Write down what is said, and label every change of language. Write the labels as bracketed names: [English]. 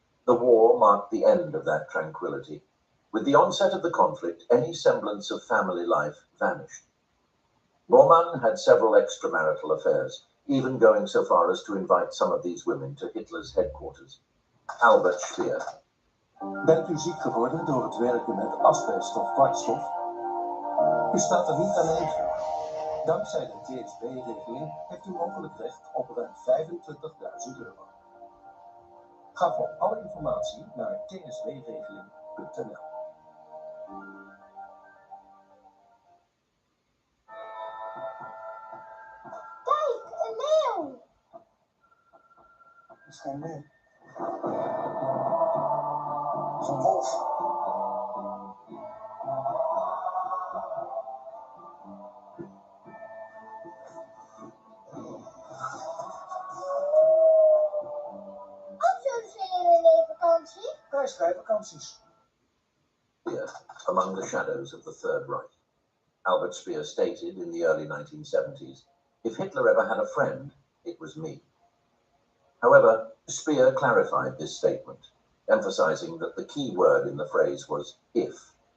[English] The war marked the end of that tranquility. With the onset of the conflict, any semblance of family life vanished. Bormann had several extramarital affairs, even going so far as to invite some of these women to Hitler's headquarters. Albert Speer. [Dutch] Bent u ziek geworden door het werken met asbest of kwartstof? U staat er niet alleen voor. Dankzij de TSB-regeling heeft u mogelijk recht op ruim 25.000 euro. Ga voor alle informatie naar tsbregeling.nl. is geen leeuw. Het is een wolf. Wat zouden ze in een vakantie? Prijsvrij vakanties. [English] Speer among the shadows of the Third Reich. Albert Speer stated in the early 1970s, "If Hitler ever had a friend, it was me." However, Speer clarified this statement, emphasizing that the key word in the phrase was if.